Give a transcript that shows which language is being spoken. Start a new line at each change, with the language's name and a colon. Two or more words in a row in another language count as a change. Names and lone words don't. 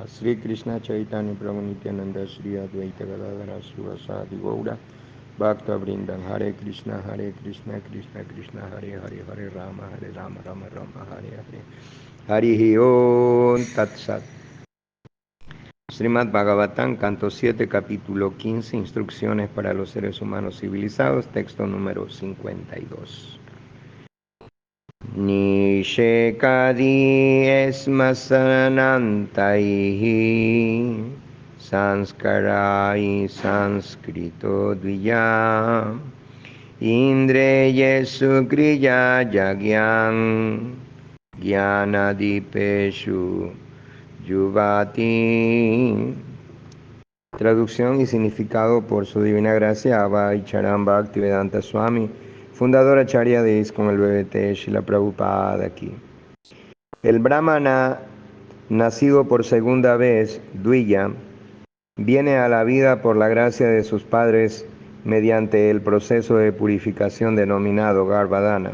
Sanskrit: Sri Krishna Chaitanya Prabhu Nityananda Sri Advaita Gadadhara Srivasadi Gaura Bhakta Vrindan. Hare Krishna Krishna Krishna Hare Hare Hare Rama Rama Rama Hare Hare. Harihi Om Tat Sat.
Spanish: Srimad Bhagavatam, canto 7, capítulo 15, instrucciones para los seres humanos civilizados, texto número 52.
Sanskrit: Nishekadi esmasanantaihi sanskarai sanskrito dviyam indreyesu kriya yagyam gyanadipeshu Yuvati.
Spanish: Traducción y significado por su divina gracia Abhay Charan Bhaktivedanta Swami, fundador Acharya de ISKCON, el BBT Srila Prabhupada aquí. El Brahmana, nacido por segunda vez, Dviya, viene a la vida por la gracia de sus padres mediante el proceso de purificación denominado Garbhadana.